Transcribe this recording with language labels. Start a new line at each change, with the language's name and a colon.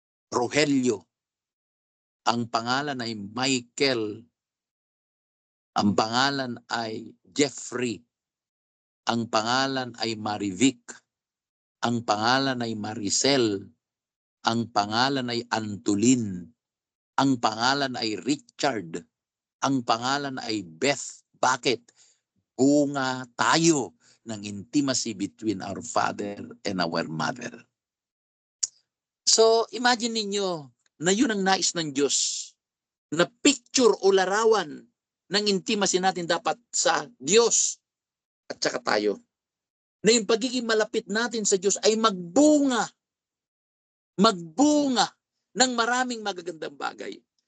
Filipino: Rogelio, ang pangalan ay Michael, ang pangalan ay Jeffrey, ang pangalan ay Marivic, ang pangalan ay Maricel, ang pangalan ay Antulin, ang pangalan ay Richard, ang pangalan ay Beth. Bakit? Bunga tayo ng
English: intimacy between our father and our mother.
Filipino: So, imagine ninyo na yun ang nais ng Diyos, na picture o larawan ng intimacy natin dapat sa Diyos at saka tayo. Na yung pagiging malapit natin sa Diyos ay magbunga ng maraming magagandang bagay.